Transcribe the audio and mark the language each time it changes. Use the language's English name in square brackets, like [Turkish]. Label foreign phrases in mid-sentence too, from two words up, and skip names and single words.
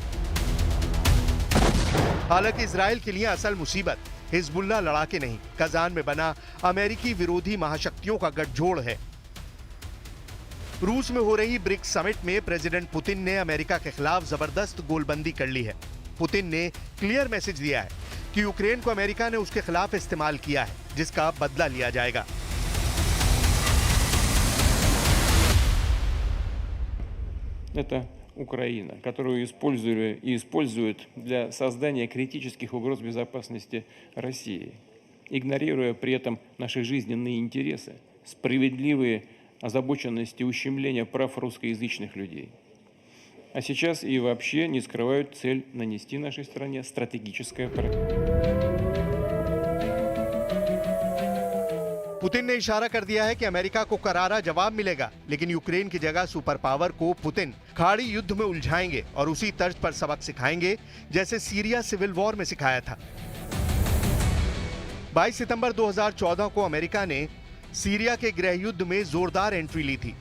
[Hindi] हालांकि इजराइल के लिए असल मुसीबत हिजबुल्लाह लड़ाके नहीं, कजान में बना अमेरिकी विरोधी महाशक्तियों का गठजोड़ है। रूस में हो रही ब्रिक्स समिट में प्रेसिडेंट पुतिन ने अमेरिका के खिलाफ जबरदस्त गोलबंदी कर ली है। पुतिन ने [English] clear message [Hindi] दिया है कि यूक्रेन को अमेरिका ने उसके खिलाफ इस्तेमाल किया है, जिसका बदला लिया जाएगा। [Russian] Это Украина, которую использовали и используют для создания критических угроз безопасности России, игнорируя при этом наши жизненные интересы, справедливые озабоченности ущемления прав русскоязычных людей. А сейчас и вообще не скрывают цель нанести нашей стране стратегическое поражение. [Hindi] पुतिन ने इशारा कर दिया है कि अमेरिका को करारा जवाब मिलेगा, लेकिन यूक्रेन की जगह [English] super power [Hindi] को पुतिन खाड़ी युद्ध में उलझाएंगे और उसी तर्ज पर सबक सिखाएंगे जैसे सीरिया [English] civil war [Hindi] में सिखाया था। 22 सितंबर 2014 को अमेरिका ने सीरिया के गृह युद्ध में जोरदार एंट्री ली थी।